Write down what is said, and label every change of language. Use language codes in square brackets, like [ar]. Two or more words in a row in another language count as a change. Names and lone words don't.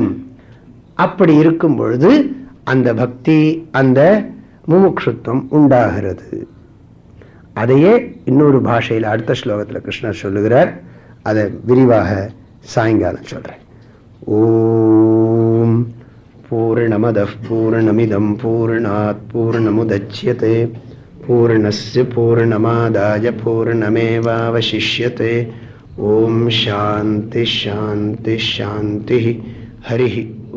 [ta] அப்படி இருக்கும் பொழுது அந்த பக்தி, அந்த முமுட்சுத்துவம் உண்டாகிறது. அதையே இன்னொரு பாஷையில் அடுத்த ஸ்லோகத்தில் கிருஷ்ணர் சொல்லுகிறார். அதை விரிவாக சாயங்காலம் சொல்றேன். [sa] ॐ पूर्णमदः पूर्णमिदं पूर्णात् पूर्णमुदच्यते पूर्णस्य पूर्णमादाय पूर्णमेवावशिष्यते. ॐ शान्ति शान्ति शान्ति। हरि